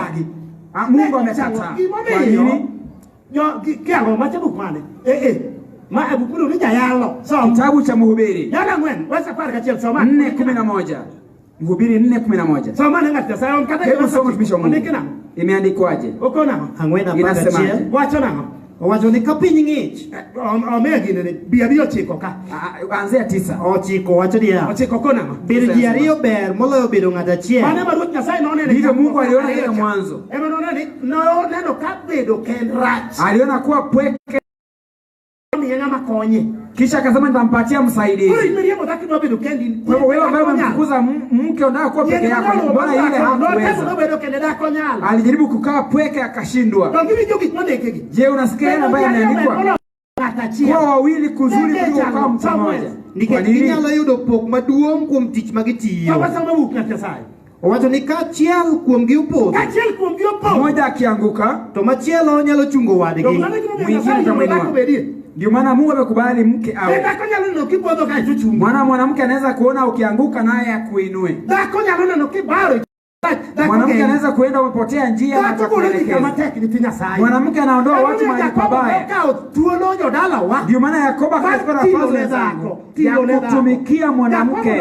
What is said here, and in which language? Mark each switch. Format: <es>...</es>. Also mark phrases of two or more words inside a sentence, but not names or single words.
<sw>Mungu amekataa. Kwa nini? Kitabu cha Mhubiri 4:11. Mhubiri 4:11. Hebu soma mtumishi wa Mungu. Imeandikwaje? Inasemaje?</sw> <luo>Wacho ni kapiny ng'ich. Biabio chiko ka. Anzia 9. Ochiko wacho dia. Ochiko kona. Bedo ji ariyo ber moloyo bedo ng'ato achiel. Mane maruoth Nyasaye nonene.</luo> <sw>Ndivyo Mungu aliona ile mwanzo.</sw> <luo>Neno ka bedo ken rach.</luo> <sw>Aliona kuwa pweke kisha akasema nitampatia msaidizi. Wewe ambaye umemfukuza mke unataka kuwa peke yako, mbona ile hakuweza? Alijaribu kukaa pweke akashindwa. Je, unasikia ambaye ameandikwa? Kwa wawili kuzuri kuliko kama mtu mmoja.</sw> <luo>Kwa nini inyalo yudo pok maduong' kuom tich magitiyo? Wacho ni kachiel kuomgi opodho.</luo> <sw>Mmoja akianguka,</sw> <luo>to machielo nyalo chungo wadgi.</luo> <sw>Mwingine tamwinua. Ndio maana Mungu amekubali mke awe. Mwanamke anaweza kuona ukianguka naye akuinue. Mwanamke anaweza kuenda umepotea njia na atakuelekeza. Mwanamke anaondoa watu mahali pabaya. Ndio maana Yakobo akachukua nafasi ya kutumikia mwanamke.</sw>